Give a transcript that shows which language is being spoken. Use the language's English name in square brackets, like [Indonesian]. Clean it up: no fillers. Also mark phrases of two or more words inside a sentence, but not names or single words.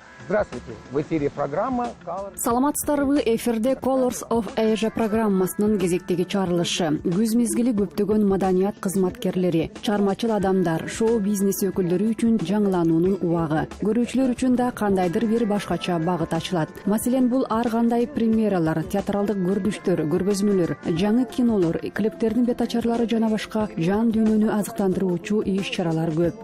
[Russian] Здравствуйте, в эфире программа Colors. [Kyrgyz] Саламатсыздарбы, эфирде Colors of Asia программасынын кезектеги чыгарылышы. Күз мезгили көптөгөн маданият кызматкерлери, чармачыл адамдар, шоу-бизнес өкүлдөрү үчүн жаңылануунун убагы. Көрүүчүлөр үчүн да кандайдыр бир башкача багыт ачылат. Маселен, бул ар кандай премьералар, театралдык көрүнүштөр, көргөзмөлөр, жаңы кинолор, клиптердин бетачарлары жана башка жан дүйнөнү азыктандыруучу иш-чаралар көп.